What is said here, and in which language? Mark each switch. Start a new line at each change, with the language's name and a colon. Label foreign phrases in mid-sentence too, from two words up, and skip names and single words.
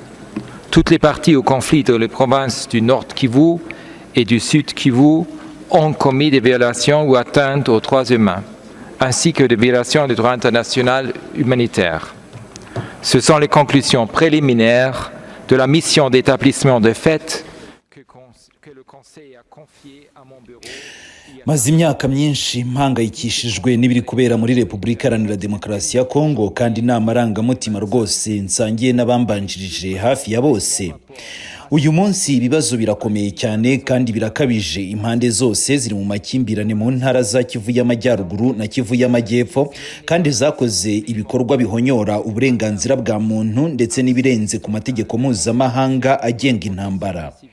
French: Toutes les parties au conflit dans les provinces du Nord Kivu et du Sud Kivu ont commis des violations ou atteintes aux droits humains, ainsi que des violations du droit international humanitaire. Ce sont les conclusions préliminaires de la mission d'établissement de faits que le Conseil a confiée à mon bureau.
Kinyarwanda: maze imyaka myinshi mpangayikishijwe n'ibiri kubera muri Repubulika Iharanira Demokarasi ya Kongo, kandi nta marangamutima rwose nsangiye n'abambanjirije hafi ya bose. Uyu munsi ibibazo birakomeye cyane kandi birakabije. Impande zose ziri mu makimbirane mu ntara za Kivu y'Amajyaruguru na Kivu y'Amajyepfo, kandi zakoze ibikorwa bihonyora uburenganzira bwa muntu ndetse n'ibirenze ku mategeko mpuzamahanga agenga intambara.